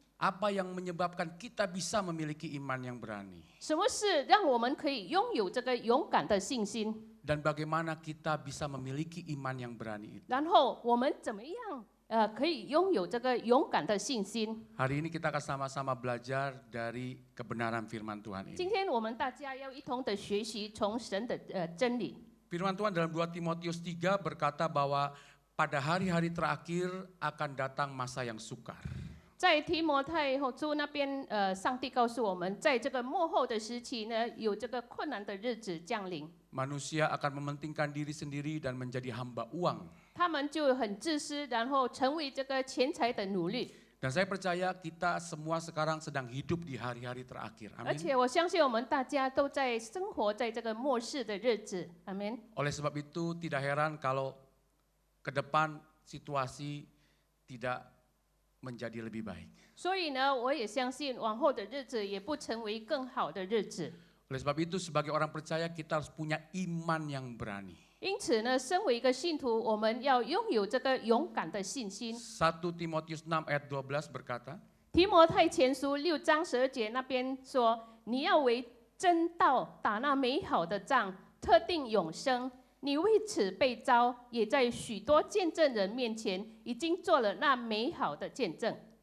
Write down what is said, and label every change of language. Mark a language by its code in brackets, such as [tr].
[id] Apa yang menyebabkan kita bisa memiliki iman yang berani? [zh] 什么事让我们可以拥有这个勇敢的信心？ [id] Dan bagaimana kita bisa memiliki iman yang berani itu? [zh] 然后我们怎么样可以拥有这个勇敢的信心？ [id] Hari ini kita akan sama-sama belajar dari kebenaran firman Tuhan [zh] 今 [id] ini. [zh] 天我们大家要一同的学习从神的真理。 [id] Firman Tuhan dalam 2 Timotius 3 berkata bahwa pada hari-hari terakhir akan datang masa yang sukar. [zh] 在提摩太后书那边，上帝告诉我们，在这个末后的时期呢，有这个困难的日子降临。 [id] Manusia akan mementingkan diri sendiri dan menjadi hamba uang. [zh] 他们就很自私，然后成为这个钱财的奴隶。 [id] Dan saya percaya kita semua sekarang sedang hidup di hari-hari terakhir. [zh] 而 [id] Amin. [zh] 且我相信我们大家都在生活在这个末世的日子。阿门。 [id] Oleh sebab itu tidak heran kalau ke depan situasi tidak menjadi lebih baik. [zh] 所以呢，我也相信往后的日子也不成为更好的日子。 [id] Oleh sebab itu sebagai orang percaya kita harus punya iman yang berani. [zh] 因此呢，身为一个信徒，我们要拥有这个勇敢的信心。 [id] 1 Timotius 6 ayat 12 berkata, [zh] 提摩太前书6章12节那边说：“你要为真道打那美好的仗，特定永生。你为此被召，也在许多见证人面前已经做了那美好的见证。”